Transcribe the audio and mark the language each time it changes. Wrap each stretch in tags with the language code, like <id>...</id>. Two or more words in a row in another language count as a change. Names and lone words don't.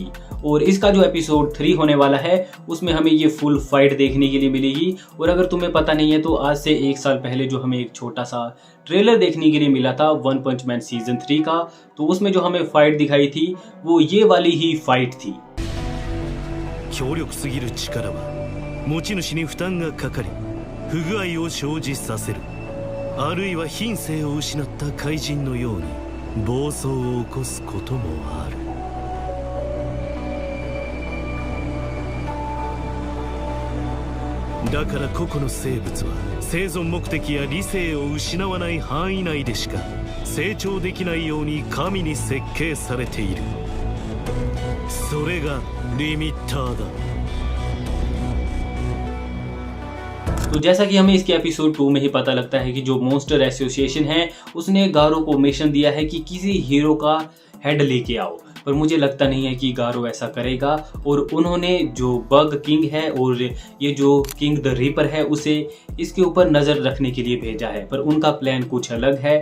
<hi>और इसका जो एपिसोड 3 होने वाला है उसमें हमें ये</hi> <en>full fight</en> <hi>देखने के लिए मिलेगी। और अगर तुम्हें पता नहीं है तो आज से 1 साल पहले जो हमें एक छोटा सा ट्रेलर देखने के लिए मिला था वन पंच मैन सीजन 3 का, तो उसमें जो हमें फाइट दिखाई थी वो ये वाली ही फाइट थी।</hi> <ja>強力すぎる力は持ち主に負担がかかり不具合を生じさせる、あるいは品性を失った怪人のように暴走を起こすこともある。だから個々の生物は生存目的や理性を失わない範囲内でしか成長できないように神に設計されている。それがリミッターだ。</ja> <hi>तो जैसा कि हमें इसके एपिसोड 2 में ही पता लगता है कि जो मॉन्स्टर एसोसिएशन है उसने गारो को मिशन दिया है कि किसी हीरो का हेड लेके आओ, पर मुझे लगता नहीं है कि गारो ऐसा करेगा। और उन्होंने जो बग किंग है और ये जो किंग द रीपर है उसे इसके ऊपर नज़र रखने के लिए भेजा है, पर उनका प्लान कुछ अलग है।</hi>